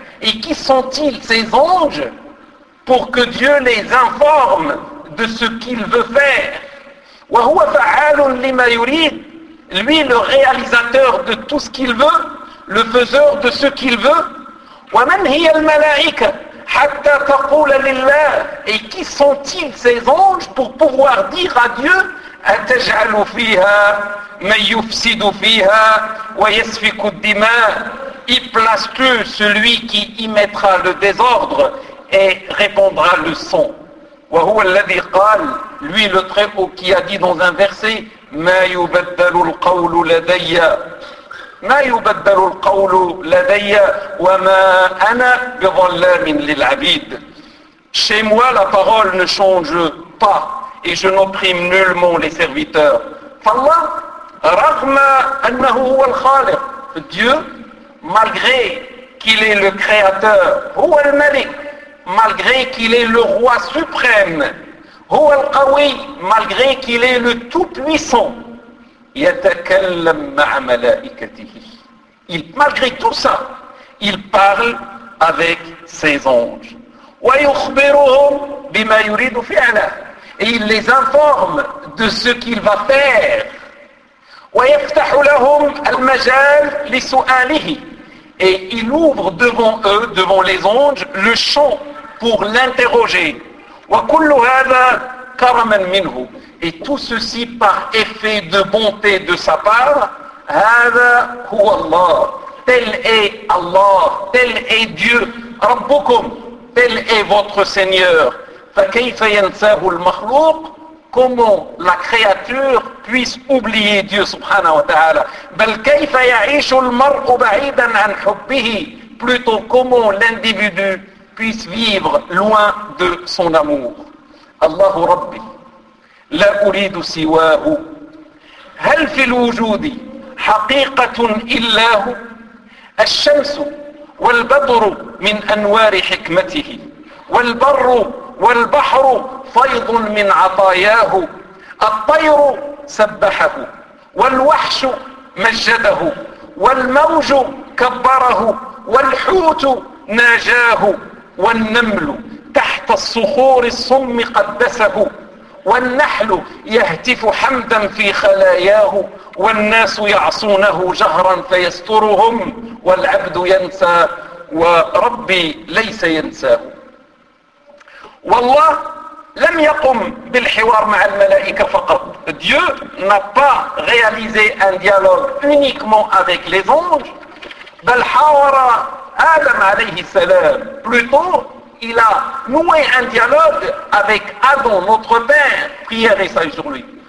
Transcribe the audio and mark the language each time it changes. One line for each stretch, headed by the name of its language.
French: Et qui sont-ils ces anges pour que Dieu les informe de ce qu'il veut faire?
Arabic: وَهُوَ فَعَالٌ لِمَا يُرِيدُ.
French: Lui le réalisateur de tout ce qu'il veut, le faiseur de ce qu'il veut.
Arabic: وَمَنْ هِيَ الْمَلَائِكَ حتى تقول لله.
French: Et qui sont-ils ces anges pour pouvoir dire à Dieu
Arabic: أتجعل فيها من يفسد فيها ويسفك الدماء.
French: Y place-tu celui qui y mettra le désordre et répandra le sang.
Arabic: وهو الذي قال,
French: lui le Très-Haut qui a dit dans un verset
Arabic: ما يبدل القول لدي. ما يبدل القول لدي وما أنا بظلام للعبيد.
French: Chez moi la parole ne change pas et je n'opprime nullement les serviteurs.
Arabic: فالله رغم أنه هو الخالق.
French: Dieu, malgré qu'il est le créateur.
Arabic: هو الملك.
French: Malgré qu'il est le roi suprême.
Arabic: هو القوي.
French: Malgré qu'il est le tout puissant.
Arabic: يتكلم مع ملائكته.
French: Il, malgré tout ça, il parle avec ses anges.
Arabic: ويخبرهم بما يريد فعله.
French: Et il les informe de ce qu'il va faire.
Arabic: ويفتح لهم المجال لسؤاله.
French: Et il ouvre devant eux, devant les anges, le champ pour l'interroger.
Arabic: وكل هذا كرما منه.
French: Et tout ceci par effet de bonté de sa part.
Arabic: هذا هو الله.
French: Tel est Allah. Tel est Dieu. ربكم. Tel est votre Seigneur.
Arabic: فكيف ينساه المخلوق.
French: Comment la créature puisse oublier Dieu subhanahu wa ta'ala.
Arabic: بل كيف يعيش المرء بعيدا عن حبه.
French: Plutôt comment l'individu puisse vivre loin de son amour.
Arabic: الله ربي. لا أريد سواه. هل في الوجود حقيقة إلا هو؟ الشمس والبدر من أنوار حكمته والبر والبحر فيض من عطاياه الطير سبحه والوحش مجده والموج كبره والحوت ناجاه والنمل تحت الصخور الصم قدسه والنحل يهتف حمدا في خلاياه والناس يعصونه جهرا فيسترهم والعبد ينسى وربي ليس ينساه. والله لم يقم بالحوار مع الملائكة فقط.
French: Dieu n'a pas réalisé un dialogue uniquement avec les anges,
Arabic: بل حاور آدم عليه السلام.
French: Plutôt, il a noué un dialogue avec Adam, notre père, prière et salut sur lui.